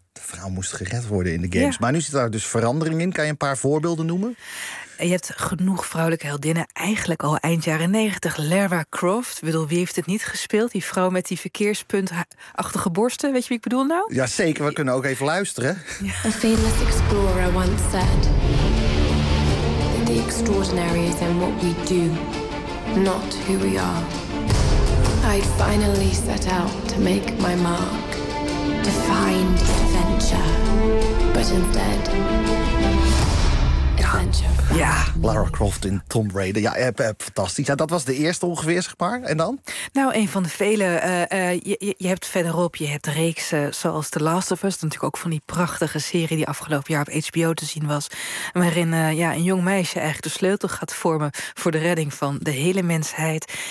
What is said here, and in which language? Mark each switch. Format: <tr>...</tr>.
<nl>De vrouw moest gered worden in de games. Ja. Maar nu zit daar dus verandering in. Kan je een paar voorbeelden noemen? Je hebt genoeg vrouwelijke heldinnen eigenlijk al eind jaren 90. Lara Croft, wie heeft het niet gespeeld? Die vrouw met die verkeerspuntachtige borsten, weet je wie ik bedoel nou? Ja, zeker. We kunnen ook even luisteren.</nl> <en>A famous explorer once said... The extraordinary is in what we do, not who we are. I finally set out to make my mark, to find adventure, but instead...</en> <nl>Ja, Lara Croft in Tomb Raider. Ja, fantastisch. Ja, dat was de eerste ongeveer, zeg maar. En dan? Nou, een van de vele. Je hebt verderop, je hebt reeksen zoals The Last of Us. Natuurlijk ook van die prachtige serie die afgelopen jaar op HBO te zien was. Waarin een jong meisje eigenlijk de sleutel gaat vormen... voor de redding van de hele mensheid.</nl>